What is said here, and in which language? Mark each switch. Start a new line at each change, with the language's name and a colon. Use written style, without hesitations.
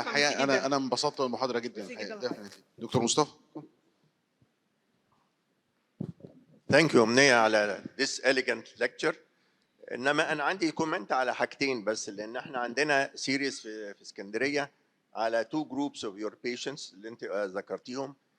Arabic: الحقيقة أنا انبسطت بالمحاضرة جدا الحقيقة. دكتور مصطفى.
English: Thank you
Arabic: أمنية
English: على this elegant lecture.
Arabic: إنما أنا عندي كومنت على حاجتين بس، لأن إحنا عندنا سيريز في اسكندرية على
English: two groups of your patients
Arabic: اللي أنت ذكرتيهم.